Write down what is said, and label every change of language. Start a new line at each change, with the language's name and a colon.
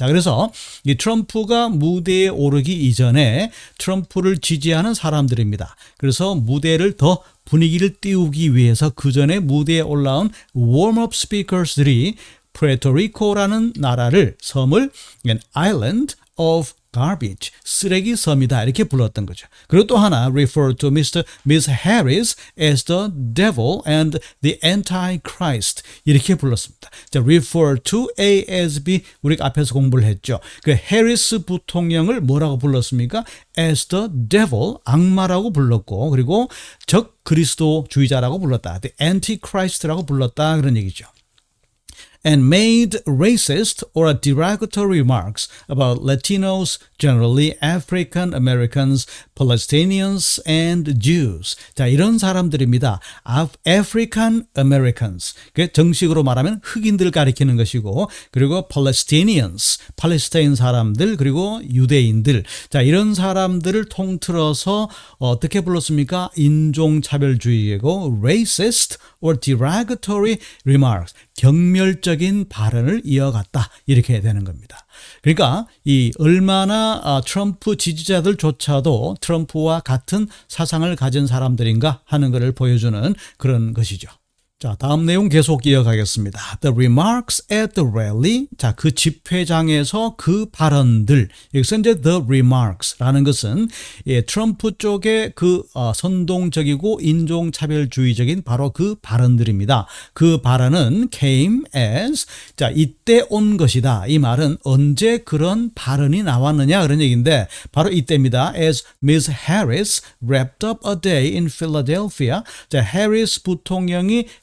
Korean: 자, 그래서 이 트럼프가 무대에 오르기 이전에 트럼프를 지지하는 사람들입니다. 그래서 무대를 더 분위기를 띄우기 위해서 그 전에 무대에 올라온 warm-up speakers들이 푸에르토리코라는 나라를 섬을
English: an island of garbage,
Korean: 쓰레기 섬이다 이렇게 불렀던 거죠. 그리고 또 하나
English: refer to Miss Harris as the devil and the antichrist
Korean: 이렇게 불렀습니다. 자, refer to A as B 우리가 앞에서 공부를 했죠. 그 해리스 부통령을 뭐라고 불렀습니까? as the devil 악마라고 불렀고 그리고 적 그리스도주의자라고 불렀다. the antichrist라고 불렀다 그런 얘기죠.
English: And made racist or derogatory remarks about Latinos, generally African Americans, Palestinians, and Jews.
Korean: 자, 이런 사람들입니다. African Americans. 그 정식으로 말하면 흑인들을 가리키는 것이고, 그리고 Palestinians, 팔레스타인 사람들, 그리고 유대인들. 자, 이런 사람들을 통틀어서 어떻게 불렀습니까? 인종차별주의이고,
English: racist or derogatory remarks.
Korean: 경멸적인 발언을 이어갔다. 이렇게 되는 겁니다. 그러니까 이 얼마나 트럼프 지지자들조차도 트럼프와 같은 사상을 가진 사람들인가 하는 것을 보여주는 그런 것이죠. 자, 다음 내용 계속 이어가겠습니다.
English: The remarks at the rally.
Korean: 자, 그 집회장에서 그 발언들. 여기서 이제 the remarks라는 것은 트럼프 쪽의 그 선동적이고 인종차별주의적인 바로 그 발언들입니다. 그 발언은 came as. 자, 이때 온 것이다. 이 말은 언제 그런 발언이 나왔느냐 그런 얘기인데 바로 이때입니다.
English: As Ms. Harris wrapped up a day in Philadelphia. 자,
Korean: 해리스 부통령이